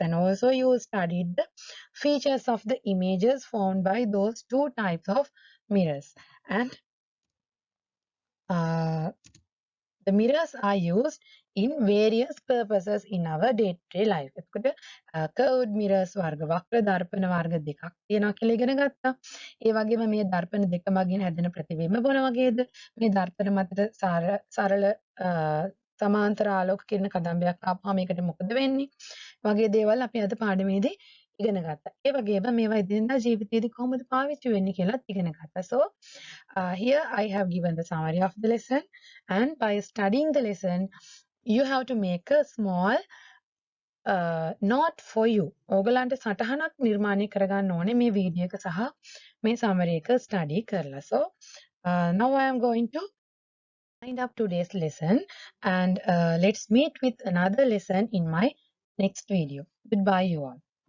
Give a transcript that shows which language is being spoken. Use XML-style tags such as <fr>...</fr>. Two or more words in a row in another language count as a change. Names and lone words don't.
<en>And also you studied the features of the images formed by those two types of mirrors. And uh, the mirrors are used in various purposes in our day-to-day life.</en> <si>එතකොට</si> <en>curved mirrors</en> <si>වර්ග වක්‍ර දර්පණ වර්ග දෙකක් තියෙනවා කියලා ඉගෙන ගත්තා. ඒ වගේම මේ දර්පණ දෙක මගින් හැදෙන ප්‍රතිබිම්බ මොන වගේද? මේ දර්පණ මතට සරල සමාන්තර ආලෝක කිරණ කදම්බයක් ආපුවම මේකට මොකද වෙන්නේ? වගේ දේවල් අපි අද පාඩමේදී ඉගෙන ගත්තා. ඒ වගේම මේවා එදිනෙදා ජීවිතයේදී කොහොමද පාවිච්චි වෙන්නේ කියලාත් ඉගෙන ගත්තා.</si> <en>So here I have given the summary of the lesson, and by studying the lesson you have to make a small note for you.</en> <si>ඕගලන්ට සටහනක් නිර්මාණය කරගන්න ඕනේ මේ වීඩියෝ එක සහ මේ summary එක study කරලා.</si> <en>So now I am going to wind up today's lesson, and let's meet with another lesson in my next video. Goodbye you all.</en>